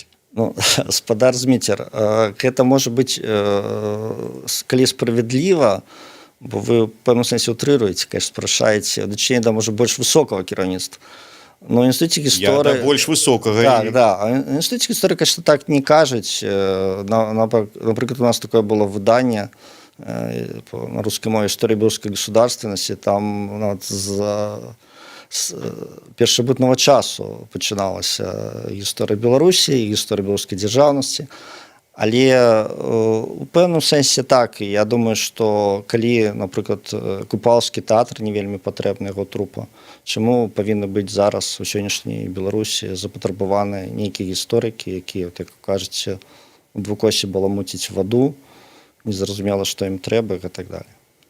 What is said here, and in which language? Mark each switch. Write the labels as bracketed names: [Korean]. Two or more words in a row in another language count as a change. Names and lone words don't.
[Belarusian] Ну, спадар Зміцер, гэта можа быць, калі справядліва, бо вы, в пэўным сэнсе, утрыруеце, конечно, спрашаеце, дачыней да, можа, больш высокага кіраўніцтва. Но інстытуце гісторыі... Я да больш высокага. Так, да. А інстытуце гісторыі, конечно, так не кажуць. Напрыклад, у нас такое было выданне на рускай мове «История белорусской государственности». Там нават з першабытнага часу пачыналася гісторыя Беларусі, гісторыя беларускай дзяржаўнасці. Але у пэўным сэнсе так. Я думаю, што калі, напрыклад, Купалаўскі тэатр не вельмі патрэбны яго трупа, чаму павінны быць зараз у сённяшняй Беларусі запатрабаваныя нейкія гісторыкі, якія, як кажаце, у двукосе баламуціць ваду, незразумела, што ім трэба і так далее.